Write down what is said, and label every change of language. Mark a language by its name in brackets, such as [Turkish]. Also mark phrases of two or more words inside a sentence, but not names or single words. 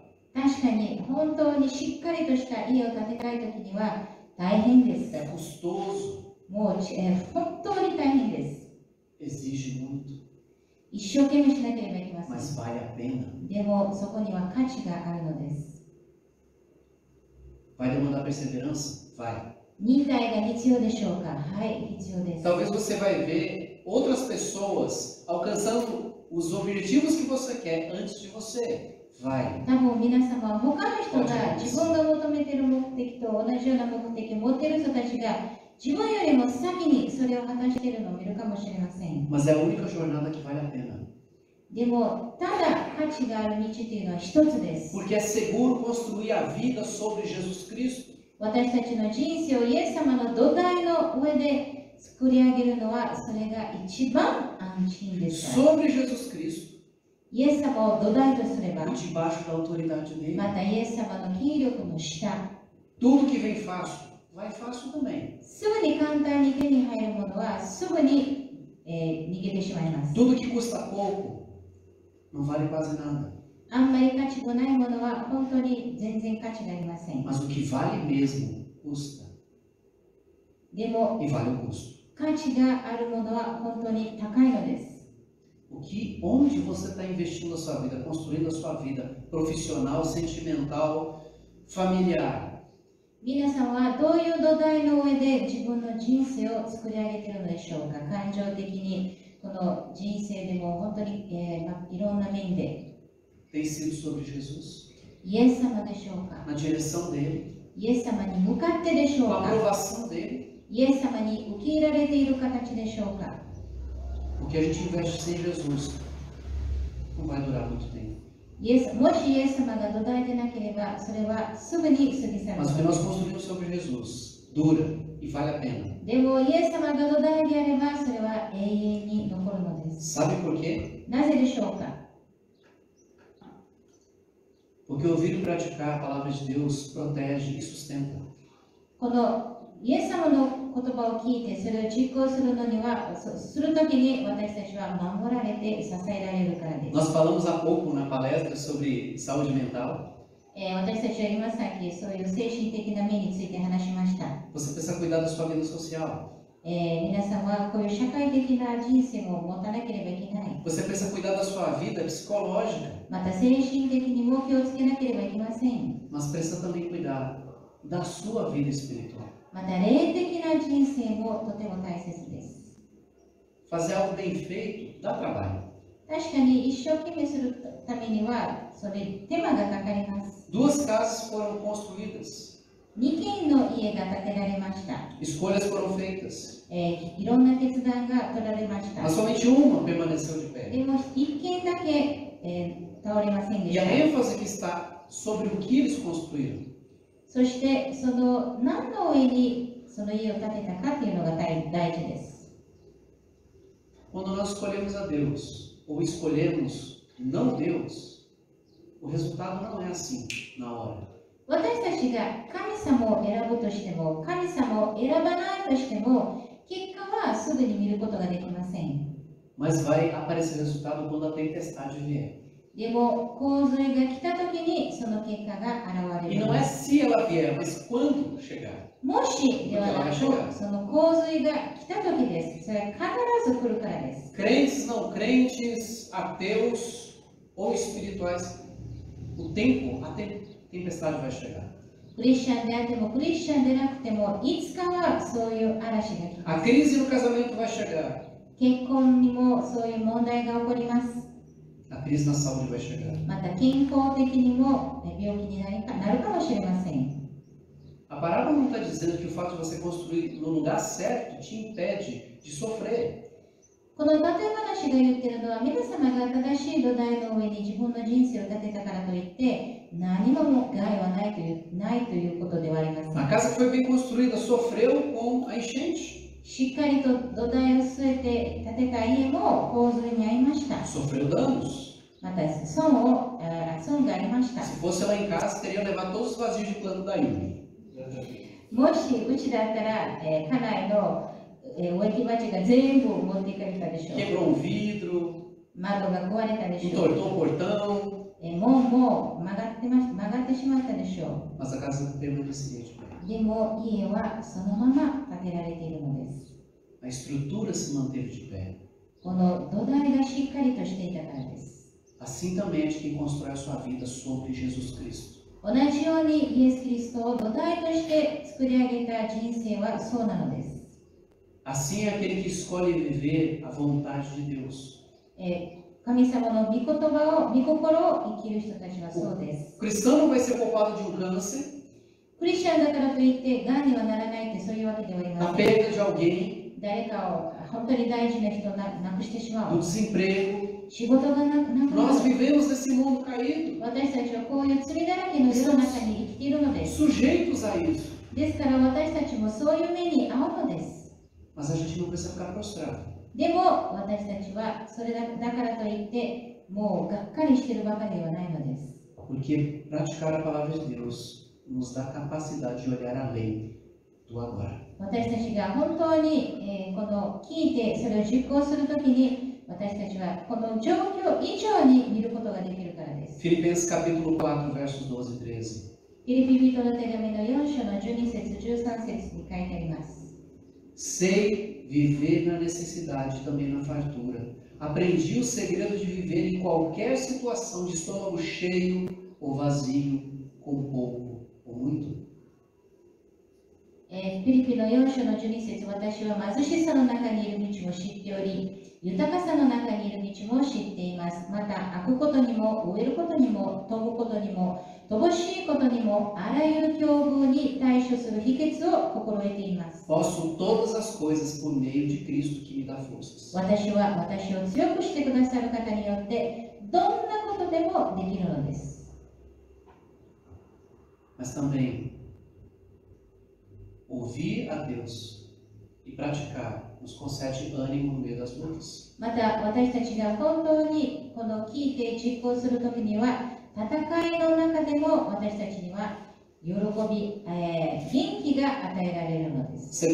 [Japanese] 確かに本当にしっかりとした家を建てたいときには大変です。 [Portuguese] É custoso. [Japanese] もう、本当に大変です。 [Portuguese] Exige muito. [Japanese] 一生懸命しなければいけません。 [Portuguese] Mas vale a pena. [Japanese] でもそこには価値があるのです。 [Portuguese] Vai demandar perseverança? Vai. [Japanese] 忍耐が必要でしょうか。はい、必要です。 [Portuguese] Talvez você vai ver outras pessoas alcançando os objetivos que você quer antes de você. Vai. [Japanese] 多分皆様は他の人が自分が求めている目的と同じような目的を持っている人たちが自分よりも先にそれを果たしているのを見るかもしれません。 [Portuguese] Mas é a única jornada que vale a pena. [Japanese] でもただ価値がある道というのは一つです。 [Portuguese] Porque é seguro construir a vida sobre Jesus Cristo. [Japanese] 私たちの人生をイエス様の土台の上で作り上げるのはそれが一番安心ですから。 [Portuguese] Sobre Jesus Cristo. [Japanese] イエス様を土台とすれば、 [Portuguese] E debaixo da autoridade dele. [Japanese] またイエス様の権力の下、 [Portuguese] Tudo que vem fácil, vai fácil também. [Japanese] すぐに簡単に手に入るものはすぐに、逃げてしまいます。 [Portuguese] Tudo que custa pouco, não vale quase nada. [Japanese] あんまり価値のないものは本当に全然価値がありません。 [Portuguese] Mas o que vale mesmo, custa. [Japanese] でも [Portuguese] E vale o custo. [Japanese] 価値があるものは本当に高いのです。 [Portuguese] Onde você está investindo a sua vida, construindo a sua vida profissional, sentimental, familiar? [Japanese] 皆さんはどういう土台の上で自分の人生を作り上げているのでしょうか。感情的にこの人生でも本当に、いろんな面で [Portuguese] Tem sido sobre Jesus? [Japanese] イエス様でしょうか。 [Portuguese] Na direção dele? [Japanese] イエス様に向かってでしょう [Portuguese] Com a [Japanese] か。 [Portuguese] aprovação dele? [Japanese] イエス様に受け入れられている形でしょうか。 [Portuguese] O que a gente investe sem Jesus não vai durar muito tempo. [Japanese] もしイエス様が土台でなければ、それはすぐに過ぎ去る。 [Portuguese] Mas o que nós construímos sobre Jesus dura e vale a pena. [Japanese] でもイエス様が土台であれば、それは永遠に残るのです。 [Portuguese] Sabe por quê? [Japanese] なぜでしょうか。 [Portuguese] Porque ouvir e praticar a palavra de Deus protege e sustenta. [Japanese] このイエス様の言葉を聞いてそれを実行するのには、するときに私たちは守られて支えられるからです。 [Portuguese] Nós falamos há pouco na palestra sobre saúde mental. [Japanese] 私たちは今さっきそういう精神的な面について話しました。 [Portuguese] Você precisa cuidar da sua vida social. [Japanese] 皆さんはこういう社会的な人生を持たなければいけない。 [Portuguese] Você precisa cuidar da sua vida psicológica. [Japanese] また精神的にも気をつけなければいけません。 [Portuguese] Mas precisa também cuidar da sua vida espiritual. [Japanese] また霊的な人生もとても大切です。 [Portuguese] Fazer algo bem feito dá trabalho. [Japanese] 確かに一生懸命するためにはそれ手間がかかります。 [Portuguese] Duas casas foram construídas. [Japanese] 2 軒の家が建てられました。 [Portuguese] Escolhas foram feitas. [Japanese] いろんな決断が取られました。 [Portuguese] Mas somente uma permaneceu de [Japanese] で [Portuguese] pé. [Japanese] も1軒だけ、倒れませんで [Portuguese] E [Japanese] し [Portuguese] a [Japanese] た。 [Portuguese] ênfase que está sobre o que eles construíram. [Japanese] そしてその何の上にその家を建てたかというのが大事です。 [Portuguese] Quando nós escolhemos a Deus ou escolhemos não Deus, o resultado não é assim na hora. [Japanese] 私たちが神様を選ぶとしても、神様を選ばないとしても、結果はすぐに見ることができません。 [Portuguese] Mas vai aparecer resultado quando a tempestade vier. [Japanese] でも洪水が来た時にその結果が現れ [Portuguese] E [Japanese] る [Portuguese] não é se ela vier, mas quando chegar. [Japanese] もしではなく、その洪水が来た時です。それは必ず来るからです。 [Portuguese] Crentes, não crentes, ateus ou espirituais, o tempo, a tempestade vai chegar. [Japanese] クリスチャンであってもクリスチャンでなくても、いつかはそういう嵐が来 [Portuguese] A [Japanese] ます。 [Portuguese] crise no casamento vai chegar. [Japanese] 結婚にもそういう問題が起こります。 [Portuguese] A crise na saúde vai chegar. [Japanese] また健康的にも病気になるかもしれません。 [Portuguese] A parábola não está dizendo que o fato de você construir no lugar certo te impede de sofrer. [Japanese] この例え話が言っているのは、皆様が正しい土台の上に自分の人生を建てたからといって何も害はないということではありません。 [Portuguese] A casa que foi bem construída sofreu com a enchente. [Japanese] しっかりと土台を据えて建てた家も洪水に遭いました。 [Portuguese] Sofreu danos. [Japanese] また損がありました。 [Portuguese] Se fosse lá em casa, teria levado todos os vazios de plano da Yumi. [Japanese] もしうちだったら、家内の植木鉢が全部持っていかれたでしょう。 [Portuguese] Quebrou um vidro, [Japanese] 窓が壊れたでしょう。 [Portuguese] entortou o portão, [Japanese] 門も曲がってしまったでしょ [Portuguese] mas a casa permaneceria de pé. [Japanese] う。でも家はそのまま建てられているのです。 [Portuguese] A estrutura se manteve de pé. [Japanese] この土台がしっかりとしていたからです。 [Portuguese] Assim também é de quem constrói a sua vida sobre Jesus Cristo. [Japanese] 同じようにイエス・キリストを土台として作り上げた人生はそうなのです。 [Portuguese] Assim é aquele que escolhe viver a vontade de Deus. [Japanese] 神様の御心を生きる人たちはそうです。 [Portuguese] O cristão não vai ser poupado de um câncer, [Japanese] クリスチャンだからといって癌にはならないってそういうわけではあり [Portuguese] da [Japanese] ません。 [Portuguese] perda de alguém, [Japanese] 誰かを本当に大事な人をなくしてしま [Portuguese] do [Japanese] う。 [Portuguese] desemprego. [Japanese] 仕事がなくな [Portuguese] Nós [Japanese] る。 [Portuguese] vivemos nesse mundo caído, [Japanese] 私たちはこういう罪だらけの世の中に生きているのです。 [Portuguese] sujeitos a isso. [Japanese] ですから私たちもそういう目に遭うのです。 [Portuguese] Mas a gente não precisa ficar prostrado. [Japanese] でも私たちはそれだからといってもうがっかりしているばかりではないのです。 [Portuguese] Porque praticar a palavra de Deus nos dá capacidade de olhar além do agora. [Japanese] 私たちが本当に、この聞いてそれを実行するときに私たちはこの状況以上に見ることができるからです。 [Portuguese] Filipenses capítulo 4, versos 12 e 13. [Japanese] フィリピ人の手紙の4章の12節13節に書いてあります。 [Portuguese] Sei viver na necessidade e também na fartura. Aprendi o segredo de viver em qualquer situação, de estômago cheio ou vazio, com pouco ou muito. [Japanese] フィリピの4章の12節、私は貧しさの中にいる道も知っており、豊かさの中にいる道も知っています。また、開くことにも、植えることにも、飛ぶことにも、乏しいことにも、あらゆる境遇に対処する秘訣を心得ています。 [Portuguese] Posso todas as coisas por meio de Cristo que me dá forças. [Japanese] 私は私を強くしてくださる方によって、どんなことでもできるのです。 [Portuguese] Mas também ouvir a Deus e praticar nos concede ânimo no meio das lutas. [Japanese] また、私たちが本当にこの聞いて実行するときには、戦いの中でも私たちには喜び、元気が与えられるのです。